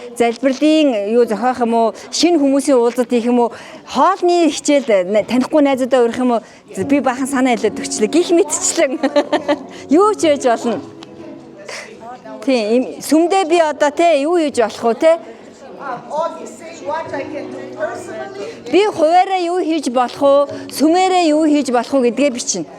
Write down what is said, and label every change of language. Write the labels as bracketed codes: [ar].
[mn] Залбирлын юу зохиох юм уу? Шинэ хүмүүсийн уулзалт хийх юм уу? Хоолны хичээл танихгүй найзуудаа урих юм уу? Би баахан санаа хэлээд өгчлээ. Гих мэдчлэн. Юу ч хийж болно. Тийм сүмдээ би одоо те юу хийж болох вэ те? [en] Augie, say what I can do personally. [mn] Би хуваараа юу хийж болох вэ? Сүмээрээ юу хийж болох вэ гэдгээ бичнэ.